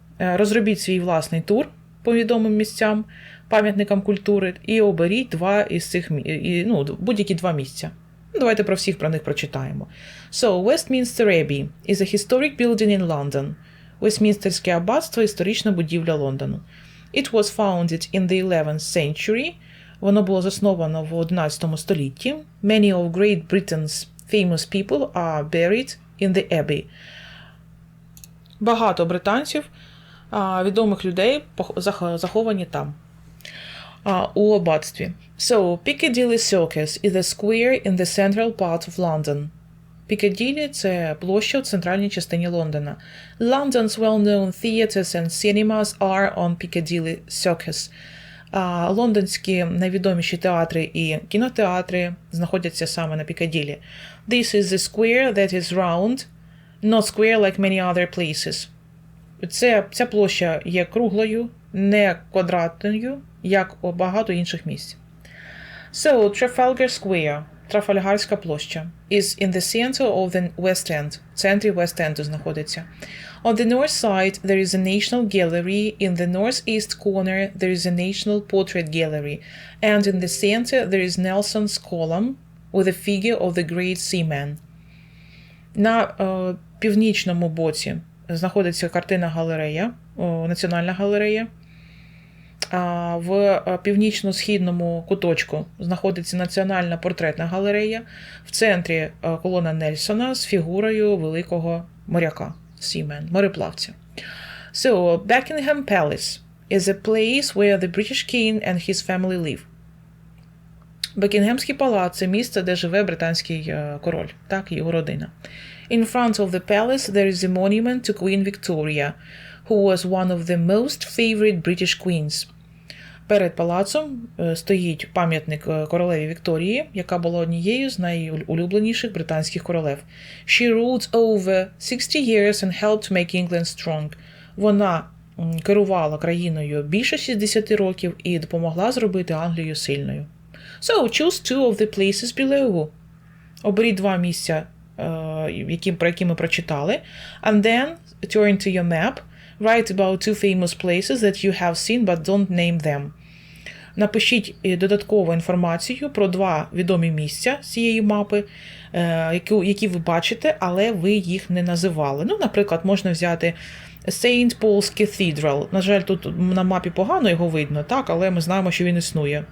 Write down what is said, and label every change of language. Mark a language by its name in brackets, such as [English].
[Ukrainian] Розробіть свій власний тур по відомим місцям, пам'ятникам культури, і оберіть два із цих, будь-які два місця. Давайте про всіх про них прочитаємо. [English] So, Westminster Abbey is a historic building in London. [Ukrainian] Вестмінстерське аббатство – історична будівля Лондону. [English] It was founded in the 11th century. [Ukrainian] Воно було засновано в 11 столітті. [English] Many of Great Britain's famous people are buried in the Abbey. [Ukrainian] Багато британців, відомих людей заховані там, у аббатстві. [English] So, Piccadilly Circus is a square in the central part of London. [Ukrainian] Пікаділлі – це площа в центральній частині Лондона. [English] London's well-known theatres and cinemas are on Piccadilly Circus. [Ukrainian] Лондонські найвідоміші театри і кінотеатри знаходяться саме на Пікаділлі. [English] This is the square that is round, not square like many other places. [Ukrainian] Ця площа є круглою, не квадратною, як у багато інших місць. [English] So, Trafalgar Square, [Ukrainian] Трафальгарська площа, [English] is in the center of the West End, [Ukrainian] в центрі West Endu знаходиться. [English] On the north side, there is a National Gallery. In the northeast corner, there is a National Portrait Gallery. And in the center, there is Nelson's column with a figure of the great seaman. [Ukrainian] На північному боці знаходиться картина-галерея, Національна галерея. В північно-східному куточку знаходиться Національна портретна галерея. В центрі колона Нельсона з фігурою великого моряка, seaman, мореплавця. [English] So, Buckingham Palace is a place where the British king and his family live. [Ukrainian] Бекінгемський палац – це місце, де живе британський король, так, і його родина. [English] In front of the palace there is a monument to Queen Victoria, who was one of the most favorite British queens. [Ukrainian] Перед палацом стоїть пам'ятник королеві Вікторії, яка була однією з найулюбленіших британських королев. [English] She ruled over 60 years and helped make England strong. [Ukrainian] Вона керувала країною більше 60 років і допомогла зробити Англію сильною. [English] So, choose two of the places below. [Ukrainian] Оберіть два місця, про які ми прочитали. [English] And then, turn to your map. Write about two famous places that you have seen but don't name them. [Ukrainian] Напишіть додаткову інформацію про два відомі місця з цієї мапи, які ви бачите, але ви їх не називали. Наприклад, можна взяти St. [English] Paul's Cathedral. [Ukrainian] На жаль, тут на мапі погано його видно, так, але ми знаємо, що він існує.